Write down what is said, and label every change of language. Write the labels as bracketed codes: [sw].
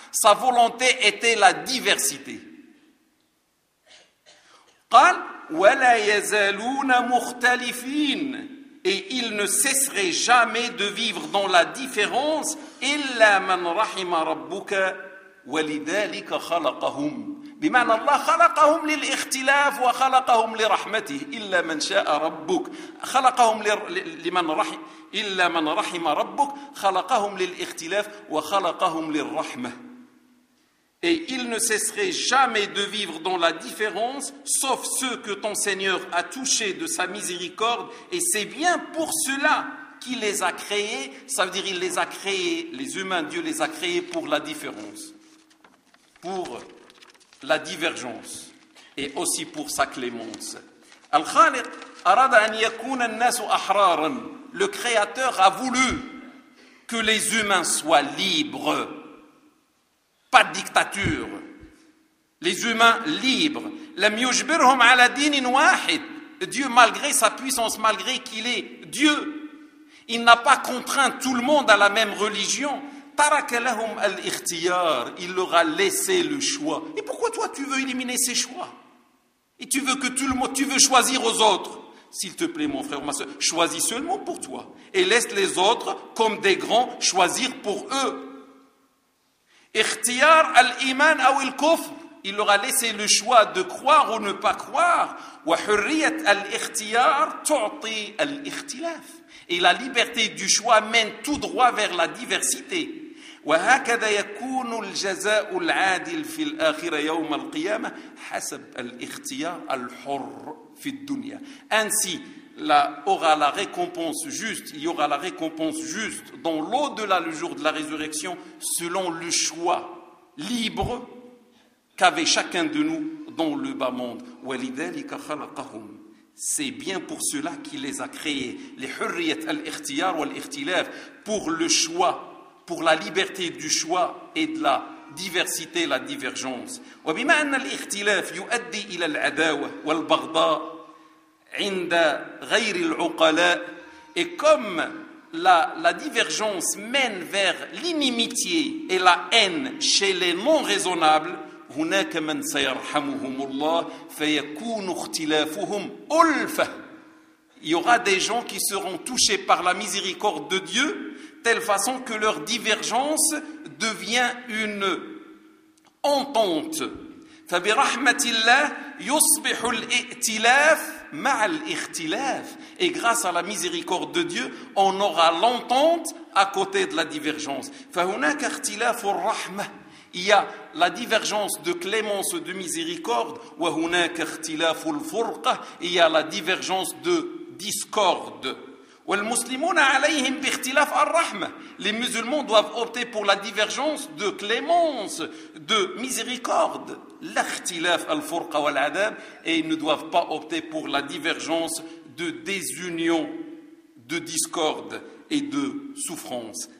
[fr] Sa volonté était la diversité. [ar] قال ولا يزالون مختلفين. [fr] Et ils ne cesseraient jamais de vivre dans la différence, [ar] إلا من رحم ربك ولذلك خلقهم. بمعنى الله خلقهم للاختلاف وخلقهم لرحمته إلا من شاء ربك خلقهم لمن رحم إلا من رحم ربك خلقهم للاختلاف وخلقهم للرحمة. [fr] Et ils ne cesseraient jamais de vivre dans la différence, sauf ceux que ton Seigneur a touchés de sa miséricorde. Et c'est bien pour cela qu'il les a créés. Ça veut dire qu'il les a créés, les humains, Dieu les a créés pour la différence, pour la divergence et aussi pour sa clémence. [ar] Al-Khaliq arada an yakuna an-nasu ahraran. [fr] Le Créateur a voulu que les humains soient libres. Pas de dictature. Les humains libres. [ar] لم يجبرهم على دين واحد. [fr] Dieu, malgré sa puissance, malgré qu'il est Dieu, il n'a pas contraint tout le monde à la même religion. [ar] ترك لهم الاختيار. [fr] Il leur a laissé le choix. Et pourquoi toi tu veux éliminer ces choix? Et tu veux que tout le monde, tu veux choisir aux autres? S'il te plaît, mon frère, ma soeur, choisis seulement pour toi. Et laisse les autres, comme des grands, choisir pour eux. [ar] اختيار الإيمان أو الكفر. [fr] Il leur a laissé le choix de croire ou ne pas croire. [ar] وحرية الاختيار تعطي الاختلاف. [fr] Et la liberté du choix mène tout droit vers la diversité. [ar] وهكذا يكون الجزاء العادل في الآخرة يوم القيامة حسب الاختيار الحر في الدنيا. [fr] Ainsi, là aura la récompense juste, il y aura la récompense juste dans l'au-delà le jour de la résurrection selon le choix libre qu'avait chacun de nous dans le bas monde. [ar] وَلِذَلِكَ خَلَقَهُمْ. [fr] C'est bien pour cela qu'il les a créés. [ar] لِحُرِّيَتْ الْإِخْتِيَارُ وَالْإِخْتِلَافِ. [fr] Pour le choix, pour la liberté du choix et de la diversité, la divergence. [ar] وَبِمَا أَنَّ الْإِخْتِلَافِ يُؤَدِّي إِلَى الْعَدَاوَةِ وَالْبَغْضَاءِ عند غير العقلاء. [fr] Et comme la divergence mène vers l'inimitié et la haine chez les non raisonnables, [ar] هناك من سيرحمهم الله فيكون اختلافهم ألفة. [fr] Il y aura des gens qui seront touchés par la miséricorde de Dieu telle façon que leur divergence devient une entente. [ar] فبرحمة الله يصبح الائتلاف مع الاختلاف. [fr] Et grâce à la miséricorde de Dieu, on aura l'entente à côté de la divergence. [ar] فهناك اختلاف الرحمة. [fr] Il y a la divergence de clémence, de miséricorde. [ar] وهناك اختلاف الفرقة. [fr] Il y a la divergence de discorde. [ar] والمسلمون عليهم باختلاف الرحمة. [fr] Les musulmans doivent opter pour la divergence de clémence, de miséricorde. [ar] L'ikhtilaf al-furqa wal-adab. [fr] Et ils ne doivent pas opter pour la divergence de désunion, de discorde et de souffrance.